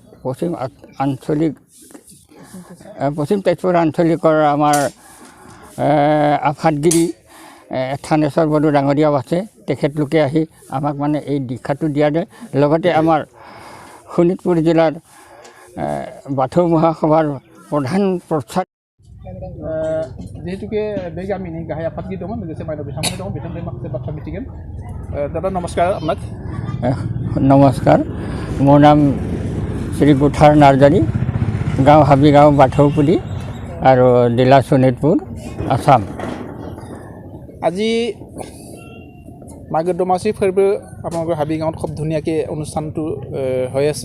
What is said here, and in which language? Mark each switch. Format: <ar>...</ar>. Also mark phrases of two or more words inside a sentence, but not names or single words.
<as>পশ্চিম তেজপুৰ আঞ্চলিকৰ আমাৰ আফাদগিৰি থানেশ্বৰ বড়ো ডাঙৰীয়াও আছে তেখেতলোকে আহি আমাক মানে এই দীক্ষাটো দিয়া যায় লগতে আমাৰ শোণিতপুৰ জিলাৰ বাথৌ মহাসভাৰ প্ৰধান প্ৰচাৰ</as> <brx>जिहेतुके बे गामिनि गाहाय आफादगिरि दङ लोगोसे माइनाव बिथांमोन दङ बिथांमोननि माखासे बाथ्रा मिथिगोन दादा नमस्कार আপোনাক</brx> <as>নমস্কাৰ মোৰ নাম শ্ৰী কুঠাৰ নাৰ্জাৰী গাঁও হাবিগাঁও বাথৌপুৰী আৰু জিলা শোণিতপুৰ আসাম আজি মাঘৰ দমাচী ফৰ্বো আপোনালোকৰ হাবি গাঁৱত খুব ধুনীয়াকৈ অনুষ্ঠানটো হৈ আছে</as>